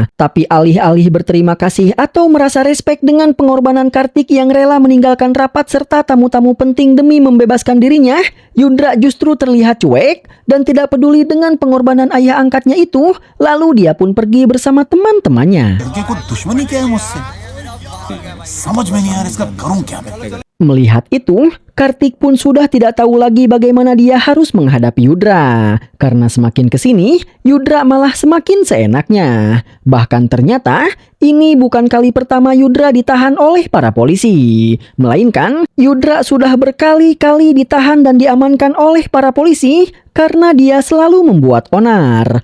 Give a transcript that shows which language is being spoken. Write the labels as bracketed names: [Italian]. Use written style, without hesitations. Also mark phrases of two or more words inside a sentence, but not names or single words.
[Indonesian] Tapi alih-alih berterima kasih atau merasa respek dengan pengorbanan Kartik yang rela meninggalkan rapat serta tamu-tamu penting demi membebaskan dirinya, Yudra justru terlihat cuek dan tidak peduli dengan pengorbanan ayah angkatnya itu, lalu dia pun pergi bersama teman-temannya. [Hindi] लड़के को दुश्मनी क्या है मुझसे समझ में नहीं आ रहा इसका करूं क्या मैं [Indonesian] Melihat itu, Kartik pun sudah tidak tahu lagi bagaimana dia harus menghadapi Yudra. Karena semakin kesini, Yudra malah semakin seenaknya. Bahkan ternyata, ini bukan kali pertama Yudra ditahan oleh para polisi. Melainkan, Yudra sudah berkali-kali ditahan dan diamankan oleh para polisi karena dia selalu membuat onar.